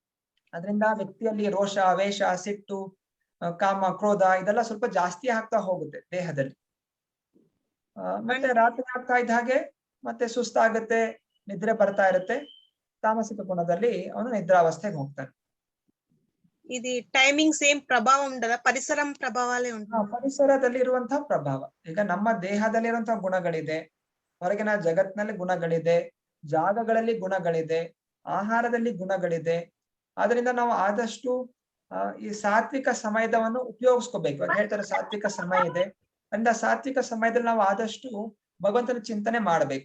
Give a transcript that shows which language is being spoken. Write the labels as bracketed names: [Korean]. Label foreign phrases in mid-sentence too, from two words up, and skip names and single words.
[Kannada] ಅದರಿಂದ ವ್ಯಕ್ತಿಯಲ್ಲಿ ರೋಷ, ಆವೇಶ, ಸಿಟ್ಟು, ಕಾಮ ಕ್ರೋಧ ಇದೆಲ್ಲ ಸ್ವಲ್ಪ ಜಾಸ್ತಿ ಆಗ್ತಾ ಹೋಗುತ್ತೆ ದೇಹದಲ್ಲಿ. ಮತ್ತೆ ರಾತ್ರಿ ಆಗ್ತಾ ಇದ್ದ ಹಾಗೆ ಮತ್ತೆ ಸುಸ್ತಾಗುತ್ತೆ, ನಿದ್ರೆ ಬರ್ತಾ ಇರುತ್ತೆ. ತಾಮಸಿಕ ಗುಣದಲ್ಲಿ ಅವನು ನಿದ್ರಾವಸ್ಥೆಗೆ ಹೋಗ್ತಾನೆ. [Telugu] ఇది [English] timing same [Telugu] ప్రభావం ఉండదా? పరిసరం ప్రభావాలే ఉంటుంది. [Kannada] ಪರಿಸರದಲ್ಲಿ ಇರುವಂತಹ ಪ್ರಭಾವ. ಈಗ ನಮ್ಮ ದೇಹದಲ್ಲಿರುವಂತಹ ಗುಣಗಳಿದೆ, ಹೊರಗಿನ ಜಗತ್ತಿನಲ್ಲಿ ಗುಣಗಳಿದೆ, ಜಾಗಗಳಲ್ಲಿ ಗುಣಗಳಿದೆ, ಆಹಾರದಲ್ಲಿ ಗುಣಗಳಿದೆ. ಆದ್ರಿಂದ ನಾವು ಆದಷ್ಟು ಈ ಸಾತ್ವಿಕ ಸಮಯದವನ್ನು ಉಪಯೋಗಿಸ್ಕೋಬೇಕು. ಇವಾಗ ಹೇಳ್ತಾರೆ ಸಾತ್ವಿಕ ಸಮಯ ಇದೆ, ಅಂದ ಸಾತ್ವಿಕ ಸಮಯದಲ್ಲಿ ನಾವು ಆದಷ್ಟು ಭಗವಂತನ ಚಿಂತನೆ ಮಾಡ್ಬೇಕು.